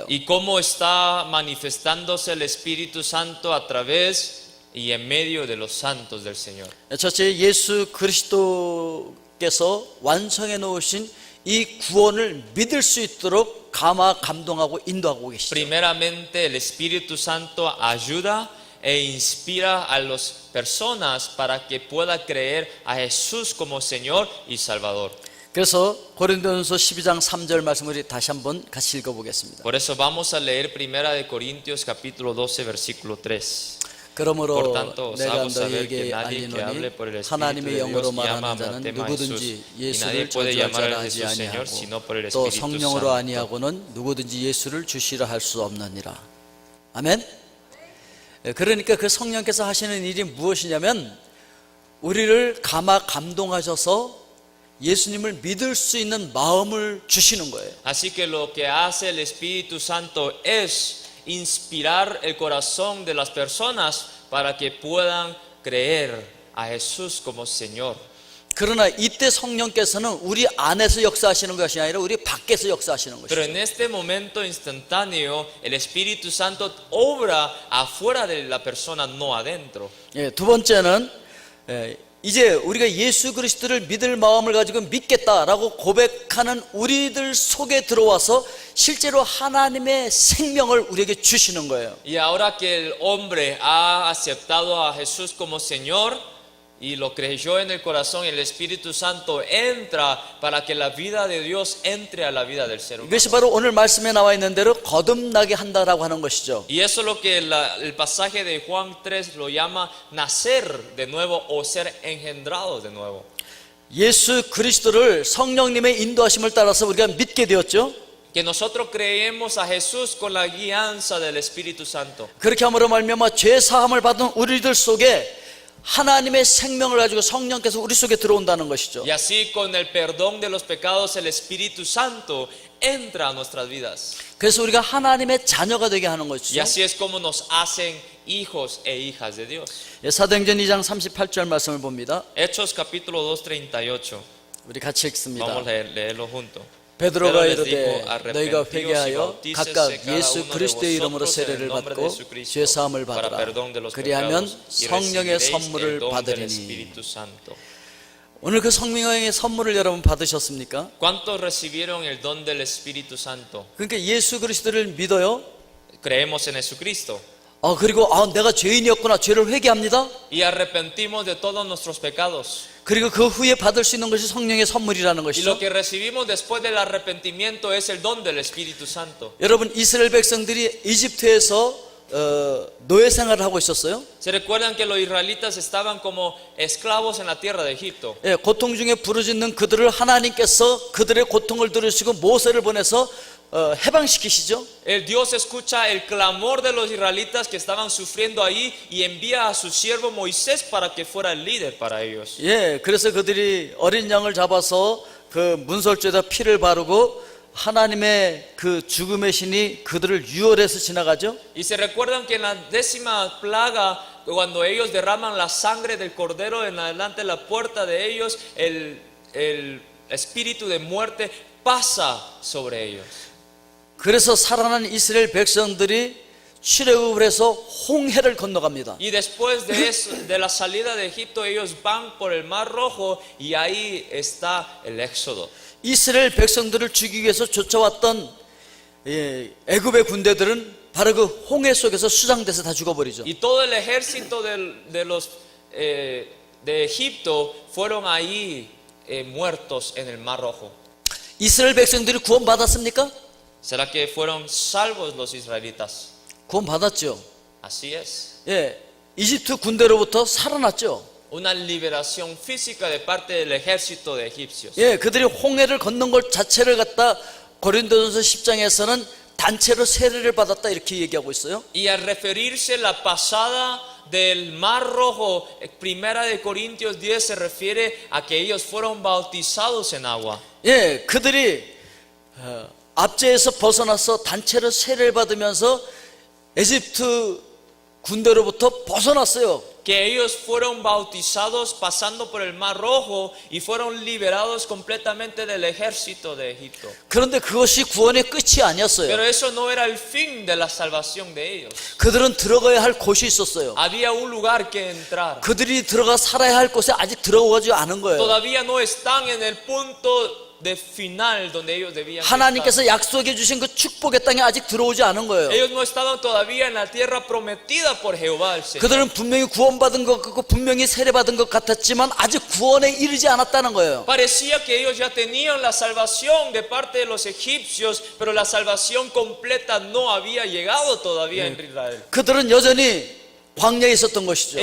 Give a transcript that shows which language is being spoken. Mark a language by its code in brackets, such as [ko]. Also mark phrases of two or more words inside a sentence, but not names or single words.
[es] ¿Y cómo está manifestándose el Espíritu Santo a través y en medio de los santos del Señor? [ko] 첫째, 예수 그리스도께서 완성해 놓으신 이 구원을 믿을 수 있도록 감동하고 인도하고 계시죠. [es] Primeramente, el Espíritu Santo ayuda e inspira a las personas para que pueda creer a Jesús como Señor y Salvador. [ko] 그래서 고린도전서 12장 3절 말씀을 우리 다시 한번 같이 읽어보겠습니다. [es] Por eso vamos a leer Primera de Corintios capítulo 12 versículo 3. [ko] 그러므로 [es] Por tanto, os [ko] 내가 [es] hago saber que [ko] 너희에게 [es] nadie que hable [ko] 알리노니 [es] por el Espíritu [ko] 하나님의 [es] de [ko] 영으로 [es] Dios llama [ko] 말하는 자는 [es] anatema a Jesús, [ko] 누구든지 [es] y nadie [ko] 예수를 [es] puede [ko] 저주할 [es] llamar [ko] 자라 [es] a [ko] 하지 [es] Jesús Señor sino por el [ko] 아니하고 또 [es] Espíritu [ko] 성령으로 [es] Santo. [ko] 아니하고는 누구든지 예수를 주시라 할 수 없느니라. 아멘. 그러니까 그 성령께서 하시는 일이 무엇이냐면 우리를 감동하셔서 예수님을 믿을 수 있는 마음을 주시는 거예요. [es] Así que lo que hace el Espíritu Santo es inspirar el corazón de las personas para que puedan creer a Jesús como Señor. [ko] 그러나 이때 성령께서는 우리 안에서 역사하시는 것이 아니라 우리 밖에서 역사하시는 [es] Pero [ko] 것이죠. [es] en este momento instantáneo, el Espíritu Santo obra afuera de la persona, no adentro. [ko] 예, 두 번째는 이제 우리가 예수 그리스도를 믿을 마음을 가지고 믿겠다라고 고백하는 우리들 속에 들어와서 실제로 하나님의 생명을 우리에게 주시는 거예요. [es] Y ahora que el hombre ha aceptado a Jesús como Señor y lo creyó en el corazón, el Espíritu Santo entra para que la vida de Dios entre a la vida del ser humano. [ko] 이것이 바로 오늘 말씀에 나와 있는 대로 거듭나게 한다라고 하는 것이죠. [es] Y eso es lo que el pasaje de Juan 3 lo llama nacer de nuevo o ser engendrado de nuevo. [ko] 예수 그리스도를 성령님의 인도하심을 따라서 우리가 믿게 되었죠. [es] Que nosotros creemos a Jesús con la guianza del Espíritu Santo. [ko] 그렇게 함으로 말미암아 죄 사함을 받은 우리들 속에 하나님의 생명을 가지고 성령께서 우리 속에 들어온다는 것이죠. [es] Y así con el perdón de los pecados el Espíritu Santo entra a nuestras vidas. [ko] 그래서 우리가 하나님의 자녀가 되게 하는 [es] Y [ko] 것이죠. [es] así es como nos hacen hijos e hijas de Dios. [ko] 예, 사도행전 2장 38절 말씀을 봅니다. [es] Hechos capítulo 2, 38. [ko] 우리 같이 읽습니다. [es] Vamos a leerlo juntos. [ko] 베드로가 [es] Pedro les [ko] 이르되 [es] dijo, [ko] 너희가 [es] "Arrepentíos y [ko] 회개하여 [es] bautícese [ko] 각각 [es] cada [ko] 예수 [es] uno de [ko] 그리스도의 이름으로 [es] vosotros en el [ko] 세례를 [es] nombre de [ko] 받고 [es] Jesucristo [ko] 죄 사함을 [es] para [ko] 받으라. [es] perdón de los [ko] 그리하면 [es] pecados y [ko] 성령의 [es] recibiréis [ko] 선물을 [es] el don del [ko] 받으리니. [es] Espíritu Santo." [ko] 오늘 그 성령의 선물을 여러분 받으셨습니까? [es] ¿Cuántos recibieron el don del Espíritu Santo? [ko] 그러니까 예수 그리스도를 믿어요. [es] Creemos en Jesucristo [ko] 그리고 내가 죄인이었구나. 죄를 회개합니다. [es] y arrepentimos de todos nuestros pecados. [ko] 그리고 그 후에 받을 수 있는 것이 성령의 선물이라는 [es] Y lo [ko] 것이죠. [es] que recibimos después del arrepentimiento es el don del Espíritu Santo. [ko] 여러분 이스라엘 백성들이 이집트에서 노예 생활을 하고 있었어요. [es] ¿Se recuerdan que los israelitas estaban como esclavos en la tierra de Egipto? [ko] 예, 고통 중에 부르짖는 그들을 하나님께서 그들의 고통을 들으시고 모세를 보내서 해방시키시죠. [es] El Dios escucha el clamor de los israelitas que estaban sufriendo ahí y envía a su siervo Moisés para que fuera el líder para ellos. [ko] 예, 그래서 그들이 어린 양을 잡아서 그 문설주에다 피를 바르고 하나님의 그 죽음의 신이 그들을 유월해서 지나가죠. [es] Y se recuerdan que en la 10ª plaga, cuando ellos derraman la sangre del cordero en adelante de la puerta de ellos, el espíritu de muerte pasa sobre ellos. [ko] 그래서 살아난 이스라엘 백성들이 출애굽을 해서 홍해를 건너갑니다. [es] Y después de eso, de la salida de Egipto, ellos van por el Mar Rojo y ahí está el Éxodo. [ko] 이스라엘 백성들을 죽이기 위해서 쫓아왔던 애굽의 군대들은 바로 그 홍해 속에서 수장돼서 다 죽어버리죠. [es] Y todo el ejército de Egipto fueron ahí muertos en el Mar Rojo. [ko] 이스라엘 백성들이 구원받았습니까? [es] ¿Será que fueron salvos los israelitas? [ko] 구원받았죠. [es] Así es. [ko] 예, 이집트 군대로부터 살아났죠. [es] Una liberación física de parte del ejército de egipcios. [ko] 예, 그들이 홍해를 건넌 것 자체를 갖다 고린도전서 10장에서는 단체로 세례를 받았다 이렇게 얘기하고 있어요. [es] Y al referirse la pasada del Mar Rojo, Primera de Corintios 10 se refiere a que ellos fueron bautizados en agua. [ko] 예, 그들이 압제에서 벗어나서 단체로 세례를 받으면서 에집트 군대로부터 벗어났어요. [es] Que ellos fueron bautizados pasando por el Mar Rojo y fueron liberados completamente del ejército de Egipto. [ko] 그런데 그것이 구원의 끝이 아니었어요. [es] Pero eso no era el fin de la salvación de ellos. [ko] 그들은 들어가야 할 곳이 있었어요. [es] Había un lugar que entrar. [ko] 그들이 들어가 살아야 할 곳에 아직 들어가지 않은 거예요. [es] Todavía no están en el punto de final donde ellos debían estar. [ko] 하나님께서 약속해 주신 그 축복의 땅에 아직 들어오지 않은 거예요. [es] Ellos no estaban todavía en la tierra prometida por Jehová el Señor. [ko] 그들은 분명히 구원받은 것 같고 분명히 세례받은 것 같았지만 아직 구원에 이르지 않았다는 거예요. [es] Parecía que ellos ya tenían la salvación de parte de los egipcios, pero la salvación completa no había llegado todavía en Israel. [ko] 그들은 여전히 광야에 있었던 것이죠.